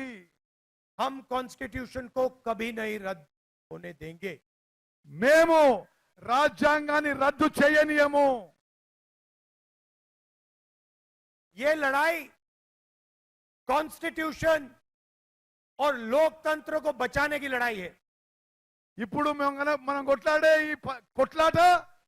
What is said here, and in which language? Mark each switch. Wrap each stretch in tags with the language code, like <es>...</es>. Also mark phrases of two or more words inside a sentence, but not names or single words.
<hi>हम कॉन्स्टिट्यूशन को कभी नहीं रद्द होने देंगे।</hi> <te>మేము రాజ్యాంగాన్ని రద్దు చేయనీయము.</te> <hi>ये लड़ाई कॉन्स्टिट्यूशन और लोकतंत्र को बचाने की लड़ाई है।</hi> <te>ఇప్పుడు మనం కొట్లాడే ఈ కొట్లాట</te>